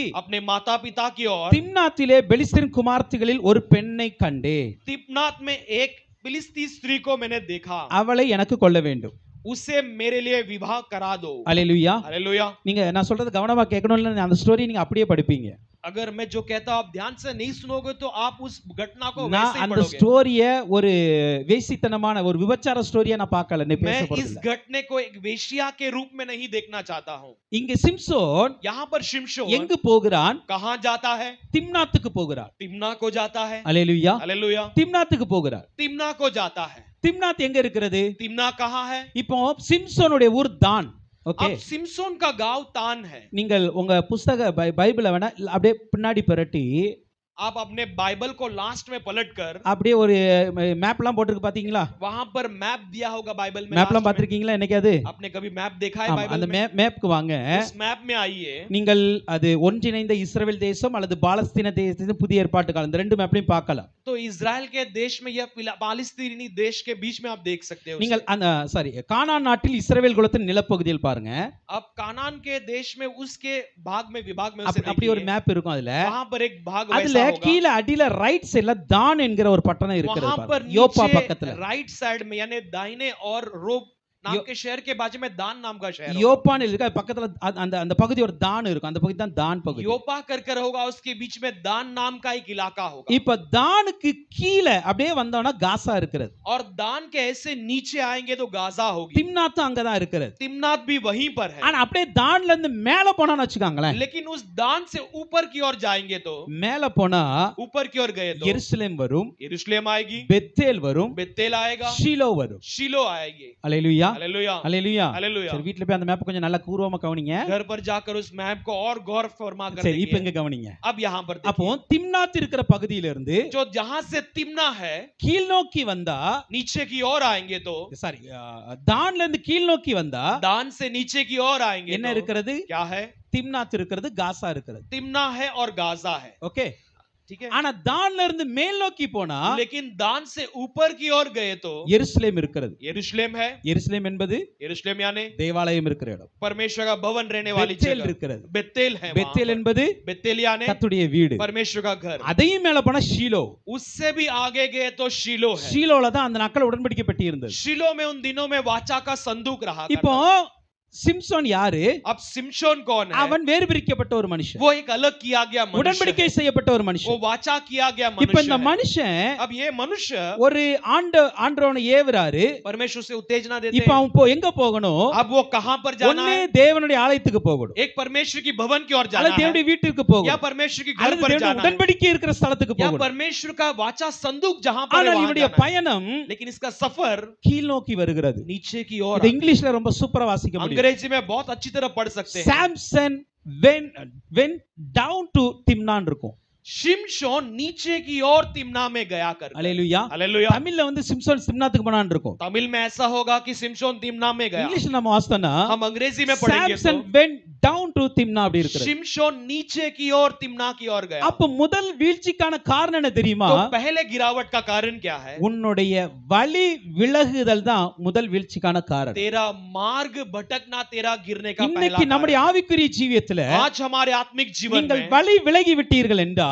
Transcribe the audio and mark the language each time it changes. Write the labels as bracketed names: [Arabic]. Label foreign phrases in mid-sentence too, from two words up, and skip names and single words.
[Hindi] अपने माता पिता की ओर, [Tamil] திம்னாத்திலே பெலிஸ்தியர் குமார்த்திகளில் ஒரு பெண்ணை கண்டே, [Hindi] तिम्नात में एक फिलिस्ती स्त्री को मैंने देखा, [Tamil] அவளை எனக்கு கொள்ள வேண்டும். [Hindi] उसे मेरे लिए विवाह करा दो। [Tamil] அல்லேலூயா. [Hindi] हालेलुया। [Tamil] நீங்க நான் சொல்றது கவனமா கேட்கணும்ல, அந்த ஸ்டோரி நீங்க அப்படியே படிப்பீங்க. [Hindi] अगर मैं जो कहता हूं आप ध्यान से नहीं सुनोगे तो आप उस घटना को [Tamil] நான் [Hindi] वैसे ही [Tamil] அந்த [Hindi] पढ़ोगे। [Tamil] ஸ்டோரிய ஒரு வேசித்தனமான ஒரு விபச்சார ஸ்டோரியா நான் பார்க்கல. நீ பேச [Hindi] मैं इस [Tamil] போறதில்ல. [Hindi] घटने को एक वेश्या के रूप में नहीं देखना चाहता हूं। [Tamil] இங்க சிம்சோன் [Hindi] यहाँ पर शिमशोन [Tamil] எங்கு போகிறான்? [Hindi] कहां जाता है? [Tamil] திம்னாத்துக்கு போகிறான். [Hindi] तिम्ना को जाता है। [Tamil] அல்லேலூயா. [Hindi] हालेलुया। [Tamil] திம்னாத்துக்கு போகிறான். [Hindi] तिम्ना को जाता है। [Tamil] திம்னாத் எங்க இருக்கிறது? [Hindi] तिम्ना कहां है? [Tamil] இப்போ சிம்சோனுடைய ஊர் தான். ஓகே, [Hindi] अब सिमसोन का गांव तान है। [Tamil] நீங்கள் உங்க புஸ்தக பைபிளை வேணா அப்படியே பின்னாடி புரட்டி [Hindi] आप अपने बाइबल को लास्ट में पलटकर [Tamil] அப்படியே ஒரு மேப்லாம் போட்டுருக்கு பாத்தீங்களா? [Hindi] वहां पर मैप दिया होगा बाइबल में। [Tamil] மேப்லாம் [Hindi] लास्ट में। [Tamil] பாத்திருக்கீங்களா என்னைக்காவது? [Hindi] आपने कभी मैप देखा है [Tamil] ஆமா, [Hindi] बाइबल [Tamil] அந்த [Hindi] में? [Tamil] மேப்க்கு வாங்க. [Hindi] उस मैप में आइए। [Tamil] நீங்கள் அது ஒன்றிணைந்த இஸ்ரவேல் தேசம் அல்லது பாலஸ்தீன தேசத்தின் புதிய ஏற்பாட்டு காலம், இந்த ரெண்டு மேப்லையும் பார்க்கலாம். [Hindi] तो इजराइल के देश में या पालस्तीनी देश के बीच में आप देख सकते हो। [Tamil] நீங்கள் அந்த கானான் நாட்டில் இஸ்ரவேல் குலத்தின் நிலப்பகுதியில் பாருங்க. [Hindi] अब कानान के देश में उसके भाग में विभाग में उसे [Tamil] அப்படி ஒரு [Hindi] देखिए। [Tamil] மேப் இருக்கும். அதுல [Hindi] वहां पर एक भाग [Tamil] அதுல [Hindi] वैसा होगा। [Tamil] கீழ அடியில [English] right sideல [Tamil] தான் என்கிற ஒரு பட்டணம் இருக்கிறது [Hindi] वहां पर [Tamil] பாருங்க. யோப்பா [Hindi] नीचे [Tamil] பக்கத்துல. [English] right side [Hindi] में यानी दाहिने और रोब नाम के शहर के बाजू में दान नाम का शहर होगा। [Tamil] யோப்பான்னு இருக்கு, அது பக்கத்துல அந்த அந்த பகுதி ஒரு தான் இருக்கும். அந்த பகுதி தான் தான் பகுதி. [Hindi] योपा कर होगा, उसके बीच में दान नाम का एक इलाका होगा। [Tamil] இப்ப தானுக்கு கீழ அப்படியே வந்தோம்னா காசா இருக்கிறது. [Hindi] और दान के ऐसे नीचे आएंगे तो गाजा होगी। [Tamil] திம்னாத் அங்கதான் இருக்கிறது. [Hindi] तिम्नात भी वहीं पर है। [Tamil] ஆனா அப்படியே தான்ல இருந்து மேல போனான்னு வச்சுக்காங்களேன். [Hindi] लेकिन उस दान से ऊपर की ओर जाएंगे तो [Tamil] மேல போனா [Hindi] ऊपर की ओर गए तो [Tamil] எருசலேம் வரும், [Hindi] यरूशलेम आएगी, [Tamil] பெத்தேல் வரும், [Hindi] बेतेल आएगा, [Tamil] ஷீலோ வரும். [Hindi] शीलो आएगी। [Tamil] அல்லேலூயா. [Hindi] हालेलुया। [Tamil] அல்லேலூயா. [Hindi] हालेलुया। [Tamil] சரி, வீட்ல போய் அந்த மேப் கொஞ்சம் நல்லா கூர்வமா கவனிங்க. [Hindi] घर पर जाकर उस मैप को और गौर फरमा कर [Tamil] சரி, இப்போ [Hindi] देखिए। [Tamil] எங்க கவனிங்க. [Hindi] अब यहाँ पर [Tamil] அப்போ [Hindi] देखिए, [Tamil] திம்னாத் இருக்கிற பகுதியில இருந்து [Hindi] जो जहां से तिम्ना है [Tamil] கீழ் நோக்கி வந்தா, [Hindi] नीचे की ओर आएंगे तो [Tamil] சாரி, தான்ல இருந்து கீழ் நோக்கி வந்தா [Hindi] दान से नीचे की ओर आएंगे [Tamil] என்ன [Hindi] तो [Tamil] இருக்கிறது? [Hindi] क्या है? [Tamil] திம்னாத் இருக்கிறது, காசா இருக்கிறது. [Hindi] तिम्ना है और गाजा है। [Tamil] ஓகே. [Hindi] ठीक है। [Tamil] ஆனா தான்ல இருந்து மேல் நோக்கி போனா [Hindi] लेकिन दान से ऊपर की ओर गए तो [Tamil] எருசலேம் இருக்கிறது. [Hindi] यरूशलेम है। [Tamil] எருசலேம் என்பது [Hindi] यरूशलेम यानी [Tamil] தேவாலயம் இருக்கிற இடம். [Hindi] परमेश्वर का भवन रहने वाली [Tamil] பெத்தேல் [Hindi] जगह। [Tamil] இருக்கிறது. [Hindi] बेतेल है। [Tamil] பெத்தேல் என்பது [Hindi] बेतेल यानी [Tamil] கர்த்தருடைய வீடு. [Hindi] परमेश्वर का घर। [Tamil] அதையும் மேல போனா ஷீலோ. [Hindi] उससे भी आगे गए तो शीलो है। [Tamil] ஷீலோல தான் அந்த நாட்கள் உடன்படிக்கை பெட்டி இருந்தது. [Hindi] शीलो में उन दिनों में वाचा का संदूक रहा [Tamil] இப்போ [Hindi] करता था। [Tamil] சிம்சோன் யாரு? [Hindi] अब सिमशोन कौन है? [Tamil] அவன் வேறு பிரிக்கப்பட்ட ஒரு மனுஷன், [Hindi] वो एक अलग किया गया मनुष्य [Tamil] உடன்படிக்கை [Hindi] है। [Tamil] செய்யப்பட்ட ஒரு [Hindi] वो [Tamil] மனுஷன். [Hindi] वाचा किया गया [Tamil] இப்ப [Hindi] मनुष्य [Tamil] இந்த [Hindi] है। [Tamil] மனுஷன் [Hindi] अब ये मनुष्य [Tamil] ஒரு ஆண்டவனை ஏவுறாரு. [Hindi] परमेश्वर से उत्तेजना देते [Tamil] இப்ப [Hindi] हैं। [Tamil] அவன் எங்க போகணும்? [Hindi] अब वो कहां पर जाना [Tamil] ஒண்ணே [Hindi] है? [Tamil] தேவனுடைய ஆலயத்துக்கு போகணும், [Hindi] एक परमेश्वर की भवन की ओर जाना [Tamil] அல்லது [Hindi] है, [Tamil] தேவனுடைய வீட்டுக்கு [Hindi] या [Tamil] போகணும், [Hindi] परमेश्वर की घर [Tamil] அல்லது [Hindi] पर [Tamil] தேவனுடைய [Hindi] जाना है, [Tamil] உடன்படிக்கை இருக்கிற ஸ்தலத்துக்கு [Hindi] या [Tamil] போகணும். [Hindi] परमेश्वर का वाचा संदूक जहां पर है [Tamil] ஆனால் [Hindi] वहां [Tamil] இவனுடைய [Hindi] जाना है। [Tamil] பயணம் [Hindi] लेकिन इसका सफर [Tamil] கீழ் நோக்கி வருகிறது. [Hindi] नीचे की ओर, [Tamil] இது இங்கிலீஷ்ல ரொம்ப சூப்பரா வாசிக்க முடியும். [Hindi] अंग्रेजी में बहुत अच्छी तरह पढ़ सकते हैं। [Tamil] சாம்சன் [English] went down to [Tamil] திம்னான் இருக்கும். [Hindi] शिमशोन नीचे की ओर तिम्ना में गया कर। [Tamil] அல்லேலூயா. [Hindi] हालेलुया। [Tamil] தமிழ்ல வந்து சிம்சோன் திம்னாத்துக்கு போனான் இருக்கும். [Hindi] तमिल में ऐसा होगा कि सिमशोन तिम्ना में गया। [Tamil] இங்கிலீஷ்ல நம்ம வாசித்தோம்னா [Hindi] हम अंग्रेजी में पढ़ेंगे तो [Tamil] சாம்சன் [English] went down to [Tamil] திம்னா அப்படி இருக்குது. [Hindi] शिमशोन नीचे की ओर तिम्ना की ओर गया। [Tamil] அப்ப முதல் வீழ்ச்சிக்கான காரணம் என்ன தெரியுமா? [Hindi] तो पहले गिरावट का कारण क्या है? [Tamil] உன்னுடைய வழி விலகுதல் தான் முதல் வீழ்ச்சிக்கான காரணம். [Hindi] तेरा मार्ग भटकना तेरा गिरने का पहला [Tamil] இன்னைக்கு நம்முடைய [Hindi] कारण। [Tamil] ஆவிக்குரிய ஜீவியத்துல [Hindi] आज हमारे आत्मिक जीवन [Tamil] நீங்கள் [Hindi] में [Tamil] வழி விலகி விட்டீர்கள் என்றால்